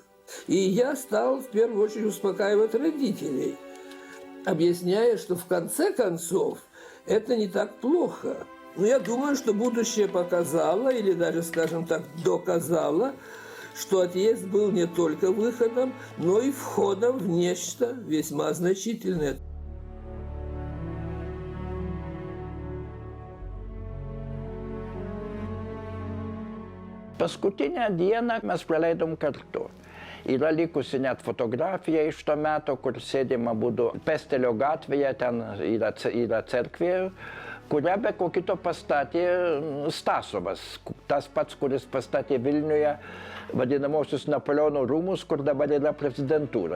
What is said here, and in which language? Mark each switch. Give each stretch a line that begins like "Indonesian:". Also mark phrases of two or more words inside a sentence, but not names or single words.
Russian: И я стал в первую очередь успокаивать родителей, объясняя, что в конце концов это не так плохо. Но я думаю, что будущее показало, или даже, скажем так, доказало, что отъезд был не только выходом, но и входом в нечто весьма значительное.
Lithuanian: Paskutinę dieną mes praleidom kartu. Yra likusi net fotografija iš to meto, kur sėdima būdu Pestelio gatvėje, ten yra cerkvė kurią be ko kito pastatė Stasovas, tas pats, kuris pastatė Vilniuje vadinamosius Napoleono rūmus, kur dabar yra prezidentūra.